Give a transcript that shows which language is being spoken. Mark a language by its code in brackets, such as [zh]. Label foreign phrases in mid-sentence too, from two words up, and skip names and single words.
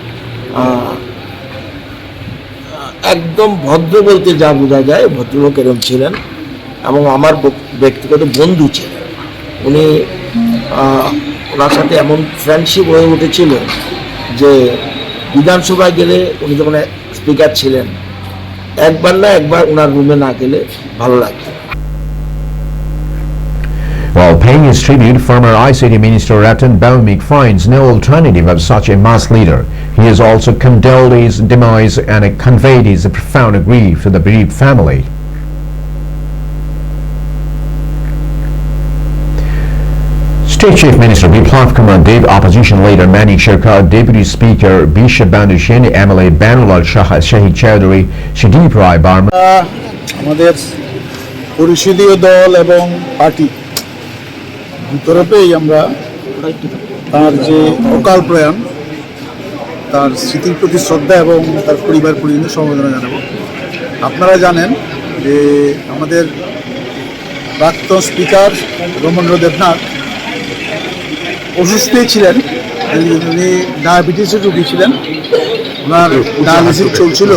[bn] একদম ভদ্র বলতে যা বোঝা যায় ভদ্রলোক এরকম ছিলেন এবং আমার ব্যক্তিগত বন্ধু ছিলেন। উনি ওনার সাথে এমন ফ্রেন্ডশিপ হয়ে উঠেছিল যে বিধানসভায় গেলে উনি যখন স্পিকার ছিলেন একবার না একবার ওনার রুমে না গেলে ভালো লাগতো। [en] While paying his tribute, former ICT Minister Ratan Baumik finds no alternative of such a mass leader. He has also condoled his demise and conveyed his profound grief to the bereaved family. State Chief Minister Biplab Kumar Dev, Opposition Leader Manik Sharkar, Deputy Speaker Bishop Bandushen, MLA Banulal Shahid Chowdhury, Shadip Rai Barma. [bn] আমাদের পরিষদীয় দল এবং পার্টি দুতরফেই আমরা তার যে অকাল প্রয়াণ, তার স্মৃতির প্রতি শ্রদ্ধা এবং তার পরিবার পরিজনের সমবেদনা জানাবো। আপনারা জানেন যে আমাদের প্রাক্তন স্পিকার রমনেন্দ্র দেবনাথ অসুস্থই ছিলেন, উনি ডায়াবেটিসের রোগী ছিলেন, ওনার ডায়ালিসিস চলছিল।